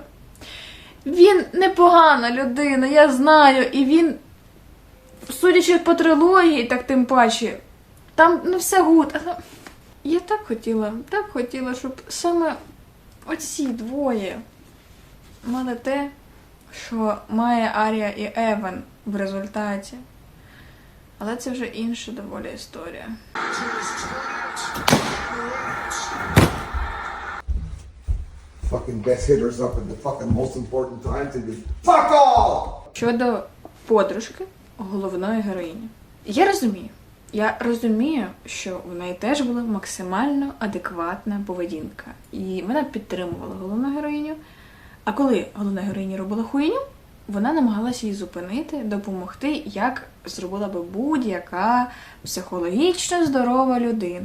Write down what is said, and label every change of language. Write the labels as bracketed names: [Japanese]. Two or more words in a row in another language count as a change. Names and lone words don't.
[Ukrainian] Він непогана людина, я знаю, і він, судячи по трилогії, так тим паче, там все гуд. Але я так хотіла, щоб саме оці двоє мали те, що має Арія і Еван в результаті. Але це вже інша доволі історія. [English] Fucking best hitters up at the fucking most important times and just fuck all! [Ukrainian] Щодо подружки головної героїні. Я розумію, що в неї теж була максимально адекватна поведінка. І вона підтримувала головну героїню. А коли головна героїня робила хуйню, вона намагалася її зупинити, допомогти, як зробила би будь-яка психологічно здорова людина.